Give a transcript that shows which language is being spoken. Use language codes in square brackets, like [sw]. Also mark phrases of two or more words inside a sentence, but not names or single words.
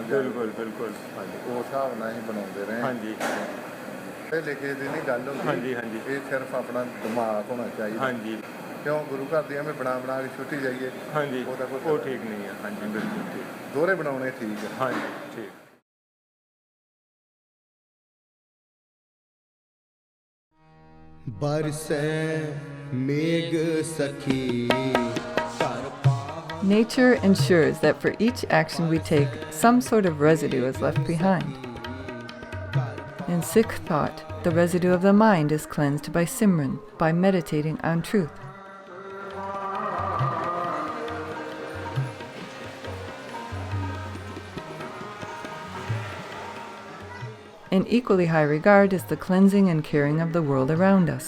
[pa] ਬਿਲਕੁਲ ਬਿਲਕੁਲ ਹਾਂਜੀ ਉਸ ਹਿਸਾਬ ਨਾਲ ਹੀ ਬਣਾਉਂਦੇ ਰਹੇ ਹਾਂਜੀ ਇਹ ਲਿਖੇ ਦੀ ਨਹੀਂ ਗੱਲ ਹੁੰਦੀ ਹਾਂਜੀ ਹਾਂਜੀ ਇਹ ਸਿਰਫ ਆਪਣਾ ਦਿਮਾਗ ਹੋਣਾ ਚਾਹੀਦਾ ਹਾਂਜੀ ਕਿਉਂ ਗੁਰੂ ਘਰ ਦੀਆਂ ਮੈਂ ਬਣਾ ਕੇ ਛੁੱਟੀ ਜਾਈਏ ਹਾਂਜੀ ਉਹਦਾ ਉਹ ਠੀਕ ਨਹੀਂ ਹੈ ਹਾਂਜੀ ਬਿਲਕੁਲ ਠੀਕ ਦੋਹਰੇ ਬਣਾਉਣੇ ਠੀਕ ਹੈ ਹਾਂਜੀ ਠੀਕ [hi] बरसे मेघ सखी [en] Nature ensures that for each action we take, some sort of residue is left behind. In Sikh thought, the residue of the mind is cleansed by Simran, by meditating on truth. In equally high regard is the cleansing and caring of the world around us.